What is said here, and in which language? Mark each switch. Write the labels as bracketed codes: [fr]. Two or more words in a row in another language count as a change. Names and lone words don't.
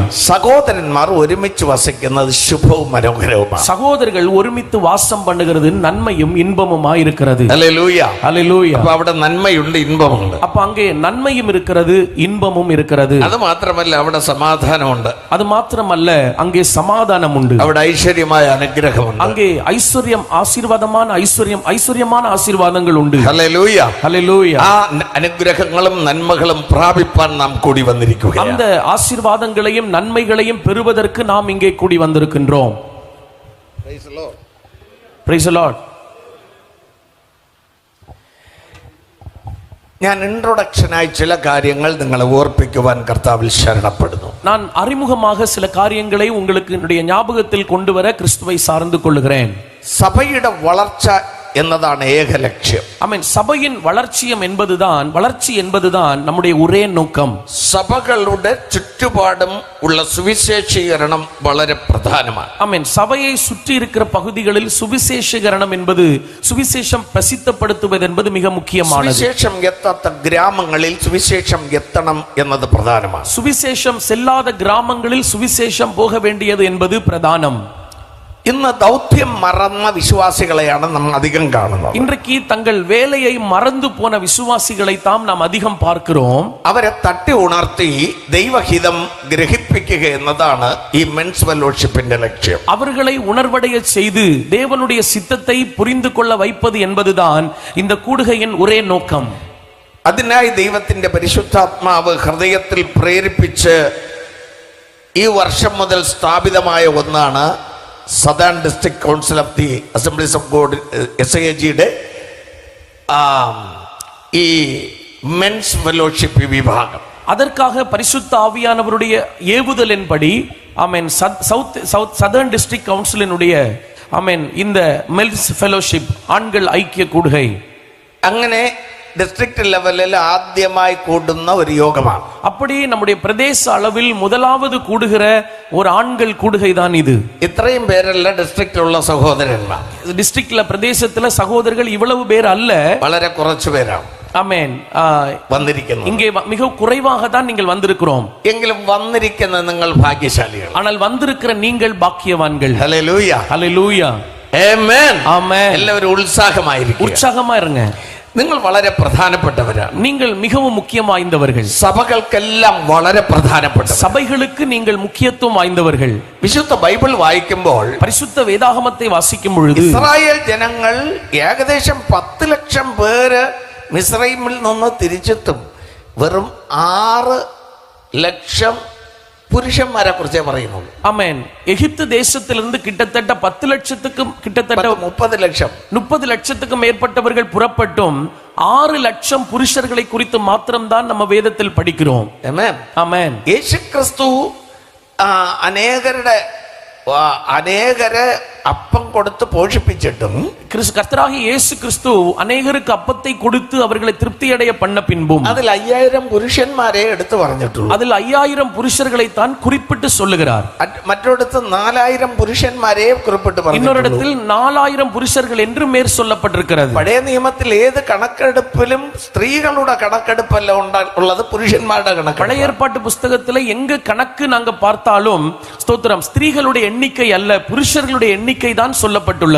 [ml] സഹോദരന്മാർ ഒരുമിച്ച് വസിക്കുന്നത് ശുഭവും മനോഹരവുമാണ്. [ta] സഹോദരர்கள் [ml] ഒരുമിച്ച് വാസം [ta] பண்ணுகிறது நன்மையும் இன்பமுமாய் இருக்கிறது. [ml] ഹല്ലേലൂയ ഹല്ലേലൂയ. അപ്പോൾ അവിടെ നന്മയുണ്ട്, ഇன்பമുണ്ട്. [ta] அப்ப அங்கே நன்மையும் இருக்கிறது, இன்பமும் இருக்கிறது. [ml] അത് മാത്രമല്ല അവിടെ സമാധാനമുണ്ട്. [ta] அது மாத்திரமல்ல அங்கே சமாதானம் உண்டு. [ml] അവിടെ ഐശ്വര്യമായ അനുഗ്രഹമുണ്ട്. [ta] அங்கே ஐஸ்வர்யம், ஆசீர்வாதமான ஐஸ்வர்யம், ஐஸ்வர்யமான ஆசீர்வாதங்கள் உண்டு. [ml] ഹല്ലേലൂയ. ഹല്ലേലൂയ. ആ അനുഗ്രഹങ്ങളും നന്മകളും പ്രാപിപ്പാൻ നാം കൂടി വന്നിരിക്കുകയാണ്. [ta] அந்த ஆசீர்வாதங்களையும் நன்மைகளையும் பெறுவதற்கு நாம் இங்கே கூடி வந்திருக்கின்றோம். [en] Praise the Lord. Praise the Lord. [ml] ഞാൻ ഇൻട്രൊഡക്ഷനായി ചില കാര്യങ്ങൾ നിങ്ങളെ ഓർപ്പിക്കുവാൻ കർത്താവിൽ ശരണപ്പെടുന്നു. [ta] நான் அறிமுகமாக சில காரியங்களை உங்களுக்கு என்னுடைய ஞாபகத்தில் கொண்டு வர கிறிஸ்துவை சார்ந்து கொள்கிறேன். [ml] സഭയുടെ വളർച്ച എന്നതാണ് ഏക ലക്ഷ്യം. [ta] ஆமென். சபையின் வளர்ச்சி என்பதுதான் நம்முடைய ஒரே நோக்கம். [ml] സഭകളുടെ ചുറ്റുപാടും ഉള്ള സുവിശേഷീകരണം വളരെ പ്രധാനമാണ്. [ta] ஆமென். சபையை சுற்றி இருக்கிற பகுதிகளில் சுவிசேஷீகரணம் என்பது, சுவிசேஷம் பிரசித்தப்படுத்துவது என்பது மிக முக்கியமானது. [ml] സുവിശേഷം എത്താത്ത ഗ്രാമങ്ങളിൽ സുവിശേഷം എത്തണം എന്നത് പ്രധാനമാണ്. [ta] சுவிசேஷம் செல்லாத கிராமங்களில் சுவிசேஷம் போக வேண்டியது என்பது பிரதானம். [ml] ഇന്ന് ദൗത്യം മറന്ന വിശ്വാസികളെയാണ് നമ്മൾ അധികം കാണുന്നത്. [ta] இன்றைக்கு தங்கள் வேலையை மறந்து போன விசுவாசிகளை தாம் நாம் அதிகம் பார்க்கிறோம். [ml] അവരെ തട്ടി ഉണർത്തി ദൈവഹിതം ഗ്രഹിപ്പിക്കുക എന്നതാണ് ഈ [en] men's fellowshipinte [ml] ലക്ഷ്യം. [ta] அவர்களை உணர்வடைய செய்து தேவனுடைய சித்தத்தை புரிந்து கொள்ள வைப்பது என்பதுதான் இந்த கூடுகையின் ஒரே நோக்கம். [ml] അതിനായി ദൈവത്തിന്റെ പരിശുദ്ധാത്മാവ് ഹൃദയത്തിൽ പ്രേരിപ്പിച്ച് ഈ വർഷം മുതൽ സ്ഥാപിതമായ ഒന്നാണ് സദേൺ ഡിസ്ട്രിക്ട് കൗൺസിൽ ഓഫ് ദി അസംബ്ലീസ് ഓഫ് ഗോഡ് SAG-യുടെ ഈ [en] men's fellowship [ml] വിഭാഗം. [ta] அதற்காக பரிசுத்த ஆவியானவருடைய ஏவுதலின்படி ஆமென் சதர்ன் டிஸ்ட்ரிக்ட் கவுன்சிலினுடைய ஆமென் இந்த [en] men's fellowship [ta] ஆண்கள் ஐக்கிய கூடுகை [ml] അങ്ങനെ [en] district levelil [ml] ആദ്യമായി കൂടുന്ന ഒരു യോഗമാണ്. [ta] அப்படி நம்முடைய பிரதேச அளவில் முதலாவது கூடுகிற ஒரு ஆண்கள் கூடுகை தான் இது. [ml] ഇത്രയും പേരല്ല ഡിസ്ട്രിക്റ്റിലുള്ള സഹോദരന്മാർ. [ta] டிஸ்ட்ரிக்ட்ல பிரதேசத்துல சகோதரர்கள் இவ்வளவு பேர் அல்ல, [ml] വളരെ കുറച്ചു പേരാണ്. [ta] ஆமென். [ml] വന്നിരിക്കുന്നു. [ta] இங்கே மிக குறைவாக தான் நீங்கள் வந்திருக்கிறோம். [ml] എങ്കിലും വന്നിരിക്കുന്ന നിങ്ങൾ ഭാഗ്യശാലികൾ. [ta] ஆனால் வந்திருக்கிற நீங்கள் பாக்கியவான்கள். [ml] ഹല്ലേലൂയ. [ta] ஹல்லேலூயா. [ml] ആമേൻ. [ta] ஆமென். [ml] എല്ലാവരും ഉത്സാഹമായിരിക്കുക. [ta] உற்சாகமா இருங்க. [ml] നിങ്ങൾ വളരെ പ്രധാനപ്പെട്ടവരാണ്. [ta] நீங்கள் மிகவும் முக்கியம் வாய்ந்தவர்கள். [ml] സഭകൾക്കെല്ലാം വളരെ പ്രധാനപ്പെട്ടവർ. [ta] சபைகளுக்கு நீங்கள் முக்கியத்துவம் வாய்ந்தவர்கள். [ml] വിശുദ്ധ ബൈബിൾ വായിക്കുമ്പോൾ [ta] பரிசுத்த வேதாகமத்தை வாசிக்கும் பொழுது [ml] ഇസ്രായേൽ ജനങ്ങൾ ഏകദേശം 10 ലക്ഷം പേര് മിസ്രൈമിൽ നിന്ന് തിരിച്ചെത്തും. വെറും 6 ലക്ഷം പുരുഷന്മാരെ കുറിച്ചേ പറയുന്നുള്ളൂ. [ta] ஆமென். எகிப்து தேசத்திலிருந்து கிட்டத்தட்ட 10 லட்சத்துக்கும் கிட்டத்தட்ட [ml] 30 ലക്ഷം [ta] 30 லட்சத்துக்கும் மேற்பட்டவர்கள் புறப்பட்டும் 6 லட்சம் புருஷர்களை குறித்து மாத்திரம்தான் நம்ம வேதத்தில் படிக்கிறோம். ஆமென். [ml] യേശുക്രിസ്തു അനേകരെ അപ്പം കൊടുത്ത് പോഷിപ്പിച്ചിട്ടും [ta] கர்த்தராகிய இயேசு கிறிஸ்து அநேகருக்கு அப்பத்தை கொடுத்து அவர்களை திருப்தியடைய பண்ண பின்பும் [ml] അതിൽ 5000 പുരുഷന്മാരെ എടുത്തു പറഞ്ഞിട്ടുള്ളൂ. [ta] அதில் 5000 புருஷர்களை தான் குறிப்பிட்டு சொல்லுகிறார். [ml] മറ്റൊരിടത്ത് 4000 പുരുഷന്മാരെ குறிப்பிட்டு പറഞ്ഞു. [ta] இன்னொரு இடத்தில் 4000 புருஷர்கள் என்று மேற் சொல்லப்பட்டிருக்கிறது. [ml] പഴയ നിയമത്തിൽ ഏത് കണക്കെടുപ്പിലും സ്ത്രീകളുടെ കണക്കെടുപ്പല്ല ഉള്ളത്, പുരുഷന്മാരുടെ കണക്ക്. [ta] பழைய ஏற்பாட்டு புஸ்தகத்துல எங்க கணக்கு நாங்க பார்த்தாலும் ஸ்தோத்திரம் ஸ்திரீகளுடைய எண்ணிக்கை அல்ல, புருஷர்களுடைய எண்ணிக்கை தான் சொல்லப்பட்டுள்ளது.